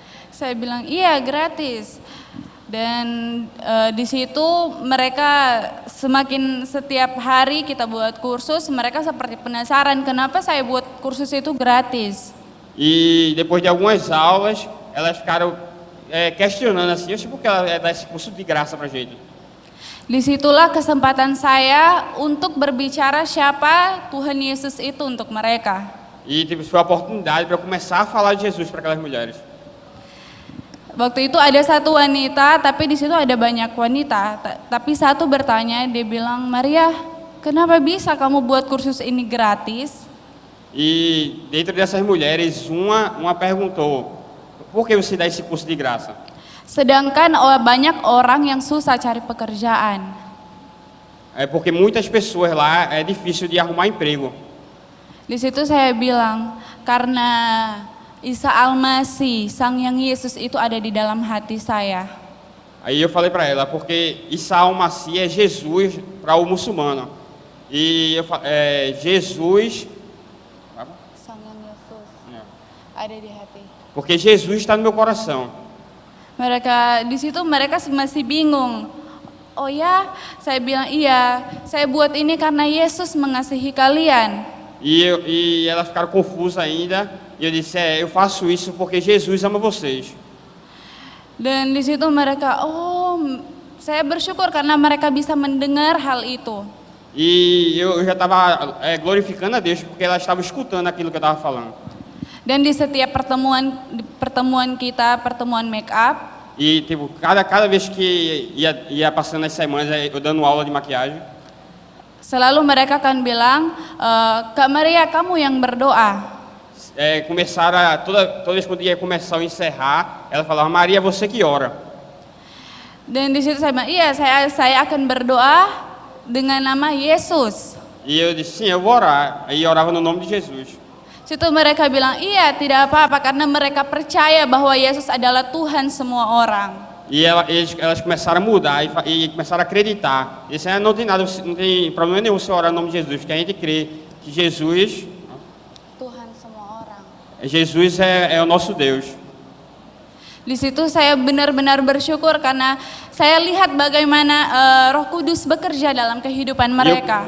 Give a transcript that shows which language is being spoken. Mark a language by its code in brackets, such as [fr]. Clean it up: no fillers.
[id] Saya bilang, iya gratis. Dan di situ mereka semakin setiap hari kita buat kursus, mereka seperti penasaran kenapa saya buat kursus itu gratis. [pt] E depois de algumas aulas, elas ficaram questionando assim, por que ela dá esse curso de graça pra gente? [id] Disitulah kesempatan saya untuk berbicara siapa Tuhan Yesus itu untuk mereka. [pt] E foi a oportunidade para eu começar a falar de Jesus para aquelas mulheres. [id] Waktu itu ada satu wanita, tapi di situ ada banyak wanita. Tapi satu bertanya, dia bilang, Maria, kenapa bisa kamu buat kursus ini gratis? [pt] E dentro dessas mulheres, uma perguntou, por que você dá esse curso de graça? [id] Sedangkan banyak orang yang susah cari pekerjaan. [pt] É porque muitas pessoas lá é difícil de arrumar emprego. [id] Di situ saya bilang, karena Isa Al-Masih, Sang Yang Yesus itu ada di dalam hati saya. [pt] Aí eu falei para ela, porque Isa Al-Masih é Jesus para o muçulmano. E Jesus... [id] Sang Yang Yesus ada di hati. [pt] Porque Jesus está no meu coração. [id] Mereka di situ mereka masih bingung. Oh ya, saya bilang iya, saya buat ini karena Yesus mengasihi kalian. [pt] E elas ficaram confusas ainda. E eu disse, eu faço isso porque Jesus ama vocês. [id] Dan di situ mereka, saya bersyukur karena mereka bisa mendengar hal itu. [pt] E eu já estava glorificando a Deus porque elas estavam escutando aquilo que eu estava falando. [id] Dan di setiap pertemuan kita, pertemuan make up, [pt] E tipo, cada vez que ia passando as semanas, eu dando aula de maquiagem, [id] selalu mereka akan bilang, Kak Maria, kamu yang berdoa. [pt] começaram toda vez quando ia começar ou encerrar, ela falava, Maria, você que ora. [id] Dan di situ saya bilang, iya, saya akan berdoa dengan nama Yesus. [pt] E eu disse, sim, eu vou orar. Aí eu orava no nome de Jesus. [id] Situ mereka bilang, iya, tidak apa-apa, karena mereka percaya bahwa Yesus adalah Tuhan semua orang. [pt] E elas começaram a mudar e começaram a acreditar. E disseram, não tem nada, não tem problema nenhum se orar no nome de Jesus, porque a gente crê que Jesus [id] Tuhan semua orang. [pt] Jesus é o nosso Deus. [id] Di situ saya benar-benar bersyukur karena saya lihat bagaimana Roh Kudus bekerja dalam kehidupan mereka.